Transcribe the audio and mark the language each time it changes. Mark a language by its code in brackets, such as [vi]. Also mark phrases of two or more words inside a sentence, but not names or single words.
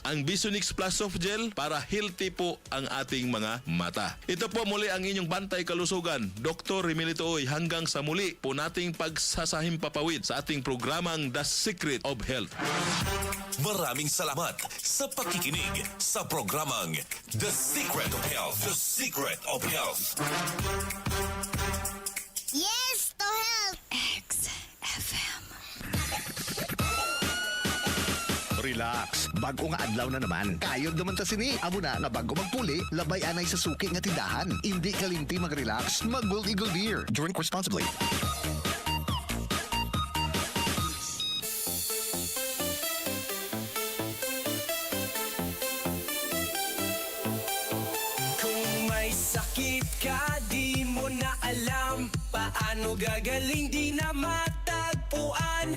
[tl] Ang Vision Next Plus Soft Gel para healthy po ang ating mga mata. Ito po muli ang inyong bantay kalusugan, Dr. Remilito Oy. Hanggang sa muli po nating pagsasahimpapawid sa ating programang The Secret of Health. Maraming salamat sa pakikinig sa programang The Secret of Health. [en] The Secret of Health. Yes to health! XFM. [hil] Relax, bago nga adlaw na naman. Kayod naman ta sini. Amo na nga bago magpuli, labay anay sa suki nga tindahan. Hindi kalimti mag-relax, mag-Gold Eagle Beer. [en] Drink responsibly. [tl] Kung may sakit ka, di mo na alam paano gagaling, di na matagpuan.